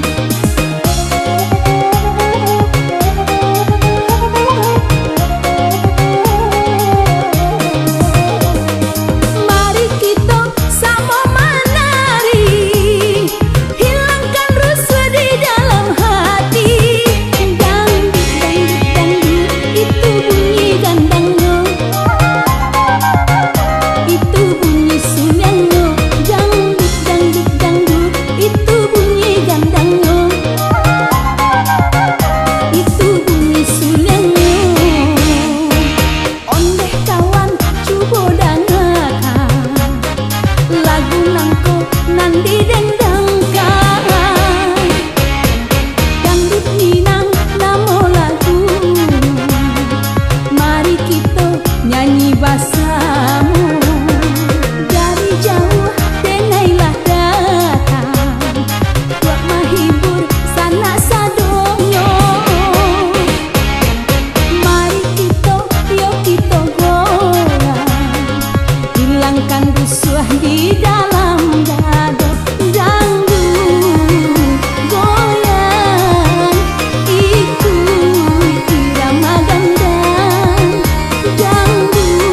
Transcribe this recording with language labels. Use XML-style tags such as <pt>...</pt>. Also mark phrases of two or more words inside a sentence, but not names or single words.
<id>Mari kita sama menari, hilangkan rasa di dalam hati. Dangdut, dangdut, dangdut, itu bunyi gandangnya, itu bunyi sunyangnya. Dangdut, dangdut, dangdut, itu bunyi gandangnya, itu bunyi sunyangnya.</id> <min>Ondeh kawan cubo dangakan lagu nangko nan didendangkan. Dangdut Minang namo lagu,</min> <id>mari kita nyanyi bersama.</id> <min>Dari jauh denailah datang, buat menghibur sanak sadonyo.</min> <id>Mari kita yuk kita goyang, hilangkan rusuh di dalam dado. Dangdut goyang ikut irama gandang.</id>